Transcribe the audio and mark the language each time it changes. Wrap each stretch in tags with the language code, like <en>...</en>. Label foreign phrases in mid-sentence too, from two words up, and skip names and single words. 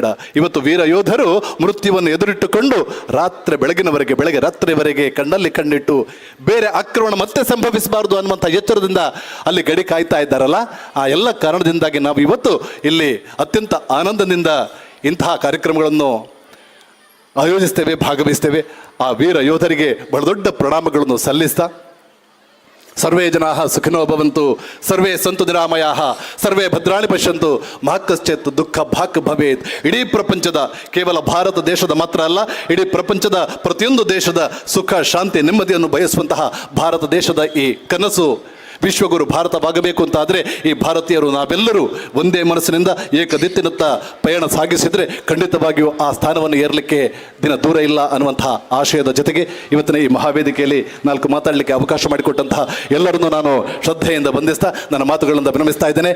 <kn>ಇವತ್ತು ವೀರ ಯೋಧರು ಮೃತ್ಯುವನ್ನು ಎದುರಿಟ್ಟುಕೊಂಡು ಬೆಳಗ್ಗೆ ರಾತ್ರಿವರೆಗೆ ಕಣ್ಣಲ್ಲಿ ಕಣ್ಣಿಟ್ಟು ಬೇರೆ ಆಕ್ರಮಣ ಮತ್ತೆ ಸಂಭವಿಸಬಾರದು ಅನ್ನುವಂಥ ಎಚ್ಚರದಿಂದ ಅಲ್ಲಿ ಗಡಿ ಕಾಯ್ತಾ ಇದ್ದಾರಲ್ಲ, ಆ ಎಲ್ಲ ಕಾರಣದಿಂದಾಗಿ ನಾವು ಇವತ್ತು ಇಲ್ಲಿ ಅತ್ಯಂತ ಆನಂದದಿಂದ ಇಂತಹ ಕಾರ್ಯಕ್ರಮಗಳನ್ನು ಆಯೋಜಿಸ್ತೇವೆ, ಭಾಗವಹಿಸ್ತೇವೆ. ಆ ವೀರ ಯೋಧರಿಗೆ ಬಹಳ ದೊಡ್ಡ ಪ್ರಣಾಮಗಳನ್ನು ಸಲ್ಲಿಸ್ತಾ,</kn> <sa>ಸರ್ವೇ ಜನಾಃ ಸುಖಿನೋ ಭವಂತು, ಸರ್ವೇ ಸಂತು ನಿರಾಮಯಾಃ, ಸರ್ವೇ ಭದ್ರಾಣಿ ಪಶ್ಯಂತು, ಮಾ ಕಶ್ಚಿತ್ ದುಃಖ ಭಾಕ್ ಭವೇತ್.</sa> <kn>ಇಡೀ ಪ್ರಪಂಚದ, ಕೇವಲ ಭಾರತ ದೇಶದ ಮಾತ್ರ ಅಲ್ಲ, ಇಡೀ ಪ್ರಪಂಚದ ಪ್ರತಿಯೊಂದು ದೇಶದ ಸುಖ, ಶಾಂತಿ, ನೆಮ್ಮದಿಯನ್ನು ಬಯಸುವಂತಹ ಭಾರತ ದೇಶದ ಈ ಕನಸು ವಿಶ್ವಗುರು ಭಾರತವಾಗಬೇಕು ಅಂತಾದರೆ ಈ ಭಾರತೀಯರು ನಾವೆಲ್ಲರೂ ಒಂದೇ ಮನಸ್ಸಿನಿಂದ ಏಕದಿತ್ತಿನತ್ತ ಪಯಣ ಸಾಗಿಸಿದರೆ ಖಂಡಿತವಾಗಿಯೂ ಆ ಸ್ಥಾನವನ್ನು ಏರಲಿಕ್ಕೆ ದಿನ ದೂರ ಇಲ್ಲ ಅನ್ನುವಂತಹ ಆಶಯದ ಜೊತೆಗೆ ಇವತ್ತಿನ ಈ ಮಹಾವೇದಿಕೆಯಲ್ಲಿ ನಾಲ್ಕು ಮಾತಾಡಲಿಕ್ಕೆ ಅವಕಾಶ ಮಾಡಿಕೊಟ್ಟಂತಹ ಎಲ್ಲರನ್ನೂ ನಾನು ಶ್ರದ್ಧೆಯಿಂದ ವಂದಿಸ್ತಾ ನನ್ನ ಮಾತುಗಳಿಂದ ವಿನಮಿಸ್ತಾ ಇದ್ದೇನೆ.</kn>